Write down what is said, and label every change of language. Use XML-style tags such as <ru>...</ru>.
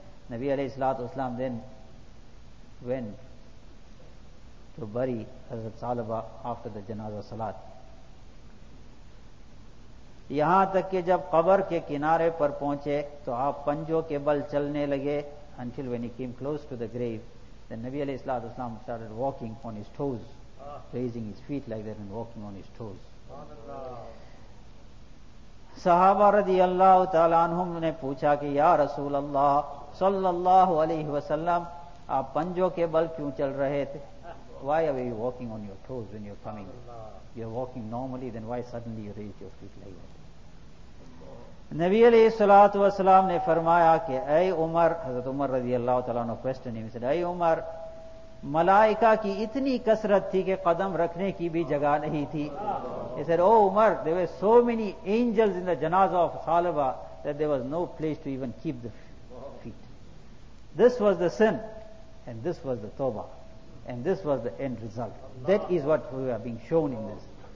<en>نبی علیہ الصلوۃ والسلام then went to bury حضرت صالبہ after the جنازہ صلات.</en> <ur>یہاں تک کہ جب قبر کے کنارے پر پہنچے تو آپ پنجوں کے بل چلنے لگے.</ur> <en>Until when he came close to the grave, then Nabi علیہ الصلوۃ والسلام started walking on his toes, raising his feet like that and walking on his toes.</en> <ur>صحابہ رضی اللہ تعالیٰ عنہم نے پوچھا کہ یا رسول اللہ صلی اللہ علیہ وسلم، آپ پنجوں کے بل کیوں چل رہے تھے؟</ur> <en>Why are you walking on your toes when you're coming? You're walking normally, then why suddenly you raise your feet like that?</en> <ur>نبی علیہ الصلوۃ والسلام نے فرمایا کہ اے عمر، حضرت عمر رضی اللہ تعالیٰ عنہ</ur> <en>questioned him, he said,</en> <ur>اے عمر، ملائکہ کی اتنی کثرت تھی کہ قدم رکھنے کی بھی جگہ نہیں تھی.</ur> <en>He said, oh Umar, there were so many angels in the janaza of Salaba that there was no place to even keep the feet. This was the sin and this was the tawbah and this was the end result. That is what we are being shown in this.</en>